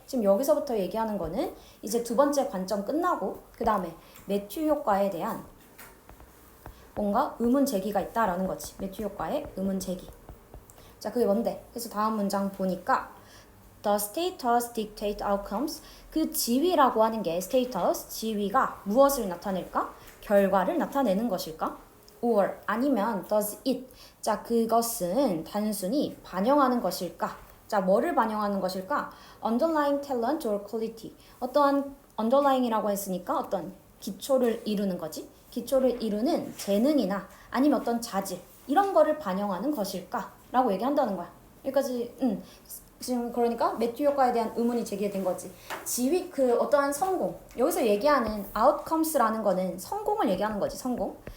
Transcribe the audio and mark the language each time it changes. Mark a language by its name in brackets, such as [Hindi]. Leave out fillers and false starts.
[Korean] 지금 여기서부터 얘기하는 거는 이제 두 번째 관점 끝나고 그 다음에 매튜 효과에 대한 뭔가 의문 제기가 있다라는 거지. 매튜 효과의 의문 제기. 자, 그게 뭔데? 그래서 다음 문장 보니까 [English] The status dictate outcomes. [Korean] 그 지위라고 하는 게 status, 지위가 무엇을 나타낼까? 결과를 나타내는 것일까? [English] Or [Korean] 아니면 [English] does it. [Korean] 자, 그것은 단순히 반영하는 것일까? 자, 뭐를 반영하는 것일까? [English] Underlying talent or quality. [Korean] 어떠한 underlying이라고 했으니까 어떤 기초를 이루는 거지. 기초를 이루는 재능이나 아니면 어떤 자질 이런 거를 반영하는 것일까? 라고 얘기한다는 거야. 여기까지 지금 그러니까 매튜 효과에 대한 의문이 제기된 거지. 지위 그 어떠한 성공. 여기서 얘기하는 outcomes라는 거는 성공을 얘기하는 거지. 성공.